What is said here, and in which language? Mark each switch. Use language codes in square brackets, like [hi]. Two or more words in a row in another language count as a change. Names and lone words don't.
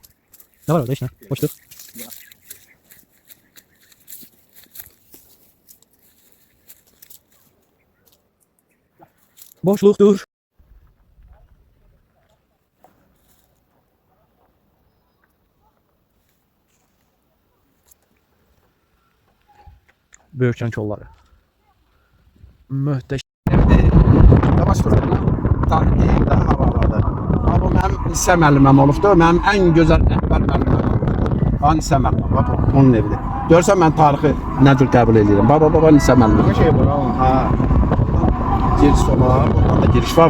[tr] Ne var orada işte? Boşluk. Boşluktur. Böğürtlen kolları. [az] Möhtəşəm. Yavaş dur. Tarixi də havalarda. Amma bu mənim lisə müəlliməm olubdu. Mənim ən gözəl rəhbər müəlliməm. Lisə müəlliməm. Bax, onun evidir. Görsən mən tarixi nə cür qəbul edirəm. Baba lisə müəlliməm. Şey var ha. Ha. Giriş var. Buradan da giriş var.